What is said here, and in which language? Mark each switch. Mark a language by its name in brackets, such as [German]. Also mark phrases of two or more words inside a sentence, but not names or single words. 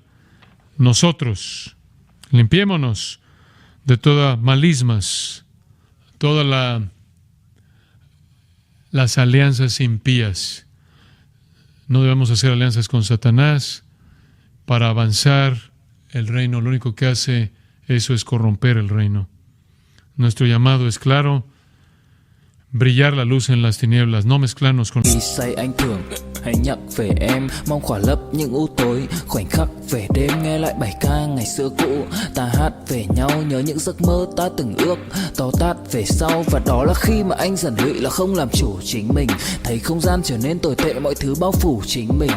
[Spanish] Nosotros, limpiémonos de todas malismas, todas las alianzas impías. No debemos hacer alianzas con Satanás para avanzar el reino. Lo único que hace eso es corromper el reino. Nuestro llamado es claro: brillar la luz en las tinieblas, no mezclarnos con... [Vietnamese] Khi say anh thường hãy nhắc về em, mong khỏa lấp những u tối, khoảnh khắc về đêm nghe lại bài ca ngày xưa cũ. Ta hát về nhau nhớ những giấc mơ ta từng ước, to tát về sau, và đó là khi mà anh dần lụy là không làm chủ chính mình. Thấy không gian trở nên tồi tệ, mọi thứ bao phủ chính mình.